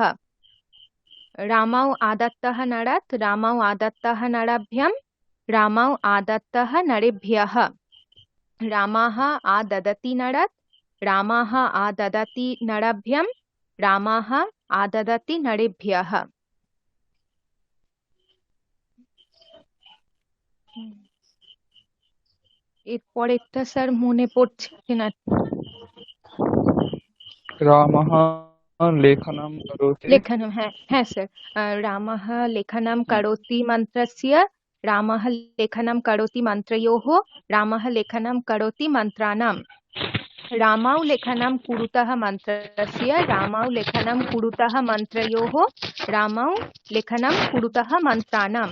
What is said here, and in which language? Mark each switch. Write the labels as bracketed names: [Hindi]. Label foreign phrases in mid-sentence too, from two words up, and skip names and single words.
[Sanskrit] रामौ आदत्तः नरात्, रामौ आदत्तः नराभ्यां, रामौ आदत्तः नरेभ्यः। रामः आददति नरात्, रामः आददति नराभ्यां, रामः आददति नरेभ्यः। [Bangla] এরপরেরটা স্যার মনে পড়ছে না। [Sanskrit] रामः लेखनम् करोति। [Bangla] लेखनं, হ্যাঁ স্যার। [Sanskrit] रामः लेखनं करोति मन्त्रस्य, रामः लेखनं करोति मन्त्रयोः, रामः लेखनं करोति मन्त्राणां। रामौ लेखनं कुरुतः मन्त्रस्य, रामौ लेखनं कुरुतः मन्त्रयोः, रामौ लेखनं कुरुतः मन्त्राणां।